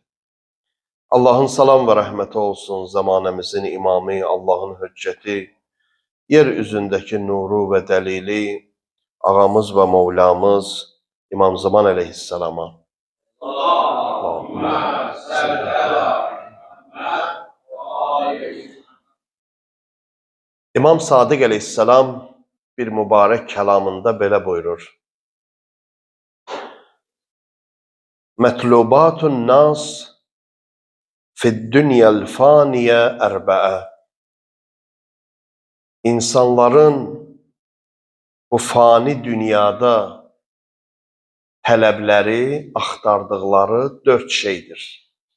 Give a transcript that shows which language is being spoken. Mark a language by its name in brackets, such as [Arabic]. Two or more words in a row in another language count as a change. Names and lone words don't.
[Turkish] Allah'ın salam ve rahmeti olsun, zamanımızın imamı, Allah'ın hücceti, yeryüzündeki nuru ve delili, ağamız ve Mevlamız, İmam Zaman aleyhisselama. [Arabic] اللهم صل على محمد وآل. [Azerbaijani] İmam Sadık aleyhisselam bir mübarek kelamında belə buyurur. [Arabic] مطلوبات الناس في الدنيا الفانية أربعة. [Azerbaijani] İnsanların bu fani dünyada tələbləri, axtardıqları 4 şeydir.